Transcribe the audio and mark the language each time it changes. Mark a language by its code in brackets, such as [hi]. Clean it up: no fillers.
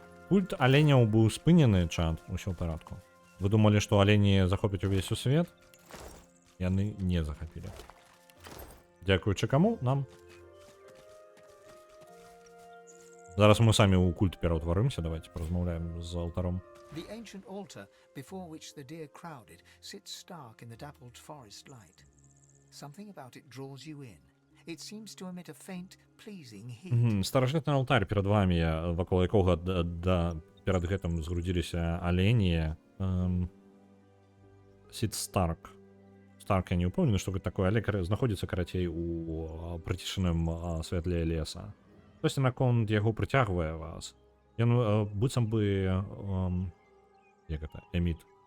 [be] Культ оленяў быў спынены, чат, усё ў парадку. Вы думалі, што алені захопяць увесь у свет? Яны не захапілі. Дзякуючы каму? Нам. Зараз мы самі ў культ пераўтварымся, давайте паразмаўляем з алтаром. [en] The ancient altar before which the deer crowded sits stark in the dappled forest light. Something about it draws you in. It seems to emit a faint, pleasing heat. [be] Старажытны алтарь перад вами, вакол якога перад гэтым згрудзіліся алені. Сід Старк. Старк я не ўпэўнены, што гэта такое, але знаходзіцца карацей у прыцішаным святле леса. Хтосьці наконт яго прыцягвае вас. Ён быццам бы як гэта, эміт.